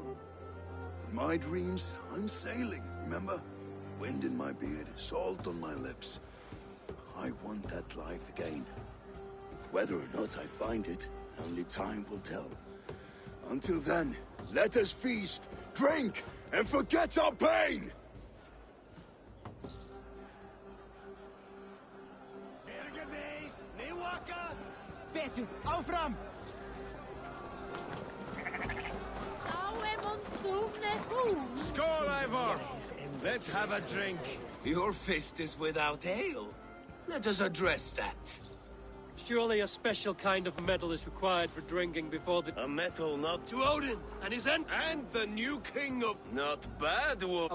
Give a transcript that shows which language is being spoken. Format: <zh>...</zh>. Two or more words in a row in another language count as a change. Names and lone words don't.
<en>In my dreams, I'm sailing, remember? Wind in my beard, salt on my lips. I want that life again. Whether or not I find it, only time will tell. Until then, let us feast, drink, and forget our pain!</en> <is>Betur, áfram!</is> <no>Skål, Eivor!</no> <en>Let's have a drink. Your fist is without ale. Let us address that. Surely a special kind of metal is required for drinking before the... A metal not... To Odin and his end... And the new king of... Not bad, wolf.</en>